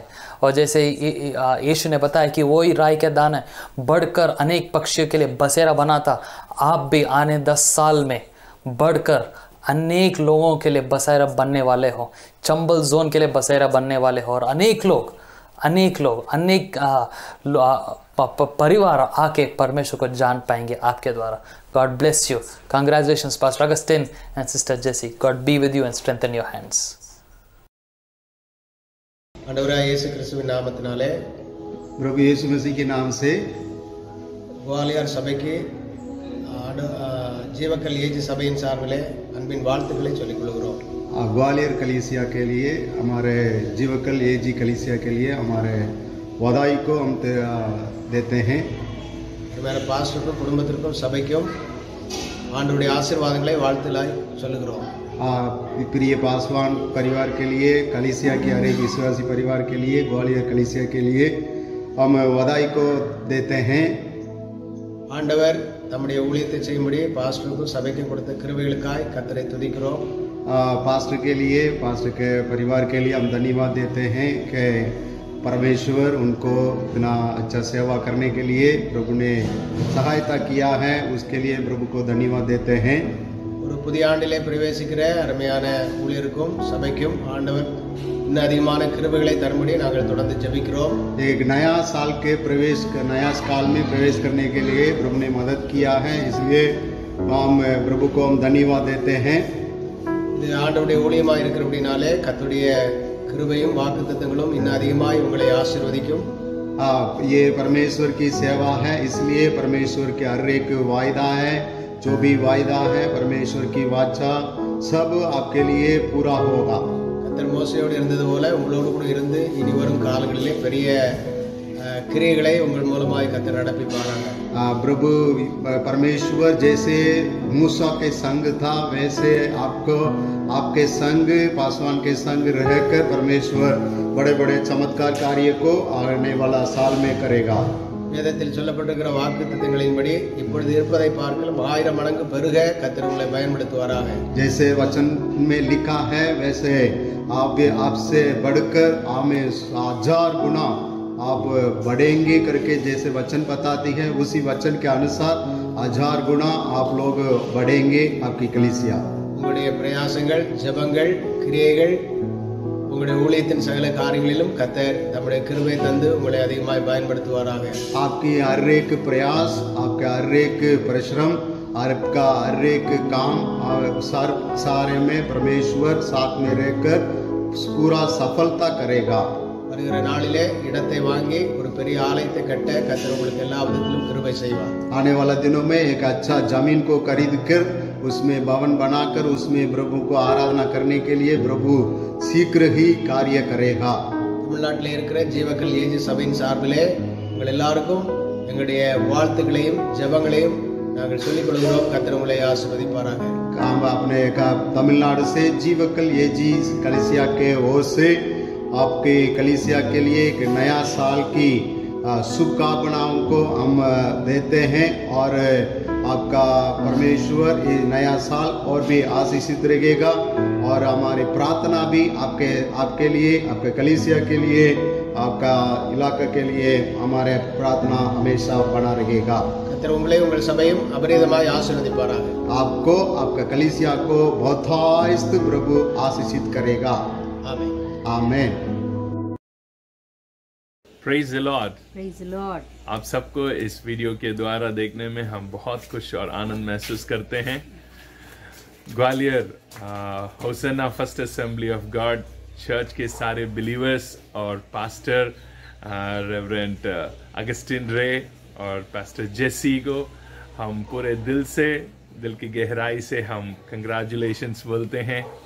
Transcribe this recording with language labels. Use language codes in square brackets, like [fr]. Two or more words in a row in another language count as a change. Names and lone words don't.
[hi] और जैसे यीशु ने बताया कि वही राई के दाने बढ़कर अनेक पक्षियों के लिए बसेरा बनाता, आप भी आने 10 साल में बढ़कर अनेक लोगों के लिए बसेरा बनने वाले हो। चंबल जोन के लिए बसेरा बनने वाले हो और अनेक लोग अनेक परिवार आके परमेश्वर को जान पाएंगे आपके द्वारा। [en] God bless you. Congratulations Pastor Augustine and Sister Jessie. God be with you and strengthen your hands. [ta] ஆண்டவராகிய இயேசு கிறிஸ்துவின் நாமத்தினாலே [hi] प्रभु यीशु मसीह के नाम से [ta] குவாலியர் சபைக்கு ஜீவக்கல் ஏஜி சபையின் சார்பிலே அன்பின் வாழ்த்துக்களை சொல்லிக் கொள்கிறோம்। [hi] ग्वालियर कलीसिया के लिए, हमारे जीवकल एजी कलीसिया के लिए हमारे वधाई को हम देते हैं। [ta] मेरे பாஸ்டருக்கும் குடும்பத்திற்கும் சபைக்கும் ஆண்டவருடைய ஆசீர்வாதங்களை வாழ்த்துக்களை சொல்லுகிறோம்। [hi] प्रिय पासवान परिवार के लिए, कलीसिया के हर एक विश्वासी परिवार के लिए, ग्वालियर कलीसिया के लिए हम वधाई को देते हैं। [ta] ஆண்டவர் நம்முடைய ஊழியத்தை செய்யும்படி பாஸ்டருக்கும் சபைக்கும் கொடுத்த கிருபைகளுக்காய் கர்த்தரை துதிக்கிறோம்। [hi] पास्टर के लिए, पास्टर के परिवार के लिए हम धन्यवाद देते हैं कि परमेश्वर उनको इतना अच्छा सेवा करने के लिए प्रभु ने सहायता किया है, उसके लिए प्रभु को धन्यवाद देते हैं। [ta] ஒரு புதிய ஆண்டிலே பிரவேசிக்கிற அருமையான ஊழியருக்கும் சபைக்கும் ஆண்டவர் இன்னும் அதிகமான கிருபைகளை தரும்படி நாங்கள் தொடர்ந்து ஜெபிக்கிறோம்। [hi] एक नया साल के नया साल में प्रवेश करने के लिए प्रभु ने मदद किया है, इसलिए हम प्रभु को हम धन्यवाद देते हैं। [ta] இது ஆண்டவருடைய ஊழியமா இருக்கிறபடினாலே கர்த்தருடைய கிருபையும் வாக்குத்தத்தங்களும் இன்னும் அதிகமாய் உங்களை ஆசீர்வதிக்கும்। [hi] ये परमेश्वर की सेवा है, इसलिए परमेश्वर के हर एक वायदा है, जो भी वायदा है परमेश्वर की वाचा सब आपके लिए पूरा होगा। [ta] கர்த்தர் மோசையோடு இருந்தது போல உங்களோடு கூட இருந்து இனி வரும் காலங்களிலே பெரிய क्रियाகளை உங்கள் மூலமாய் கர்த்தர் நடப்பிப்பாராங்க. [hi] प्रभु परमेश्वर जैसे मूसा के संग था वैसे आपको आपके संग पासवान के संग रहकर परमेश्वर बड़े बड़े चमत्कार कार्य को आने वाला साल में करेगा. [ta] வேதத்தில் சொல்லப்பட்டிருக்கிற வாக்குத்தத்தங்களின்படி இப்பொழுது இருப்பதை பார்க்கலாம் 1000 மடங்கு பெருக கர்த்தர் உங்களை பயன்படுத்துவாராக. [hi] जैसे वचन में लिखा है वैसे आपसे बढ़कर हमें 1000 गुना आप बढ़ेंगे करके जैसे वचन बताती है उसी वचन के अनुसार 1000 गुना आप लोग बढ़ेंगे आपकी कलीसिया. [ta] உங்களுடைய பிரயாசங்கள் ஜெபங்கள் கிரியைகள் உங்களுடைய ஊழியத்தின் சகல காரியங்களிலும் கர்த்தர் தம்முடைய கிருபை தந்து உங்களை அதிகமாய் பயன்படுத்துவாராக. [hi] आपकी हर एक प्रयास आपका हर एक परिश्रम आपका हर एक काम सारे में परमेश्वर साथ में रहकर पूरा सफलता करेगा. [ta] வருகிற நாளிலே இடத்தை வாங்கி ஒரு பெரிய ஆலயத்தை கட்ட கர்த்தர் உங்களுக்கு எல்லா விதத்திலும் கிருபை செய்வார். [hi] आने वाला दिनों में एक अच्छा जमीन को खरीद कर उसमें भवन बनाकर उसमें प्रभु को आराधना करने के लिए प्रभु शीघ्र ही कार्य करेगा. [ta] தமிழ்நாட்டில் இருக்கிற ஜீவக்கல் ஏஜி சபையின் சார்பிலே உங்கள் எல்லாருக்கும் எங்களுடைய வாழ்த்துக்களையும் ஜெபங்களையும் நாங்கள் சொல்லிக் கொள்கிறோம். கர்த்தர் உங்களை ஆசீர்வதிப்பாராக. [hi] हम अपने तमिलनाडु से जीवकल एजी कलीसिया के ओर से आपके कलीसिया के लिए एक नया साल की शुभकामनाओं को हम देते हैं और आपका परमेश्वर ये नया साल और भी आशीषित रहेगा और हमारी प्रार्थना भी आपके लिए आपके कलीसिया के लिए आपका इलाका के लिए हमारे प्रार्थना हमेशा बना रहेगा. [ta] கர்த்தர் உங்களை உங்கள் சபையும் அபரிதமாய் ஆசீர்வதிப்பாராக. [hi] आपको आपका कलीसिया को बहुतायत प्रभु आशीषित करेगा. [ta] ஆமென். [hi] आमेन. [en] Praise the Lord. Praise the Lord. [hi] आप सबको इस वीडियो के द्वारा देखने में हम बहुत खुश और आनंद महसूस करते हैं. ग्वालियर होसन्ना फर्स्ट असेंबली ऑफ गॉड चर्च के सारे बिलीवर्स और पास्टर रेवरेंट अगस्टिन रे और पास्टर जेसी को हम पूरे दिल की गहराई से हम कंग्रेचुलेशंस बोलते हैं.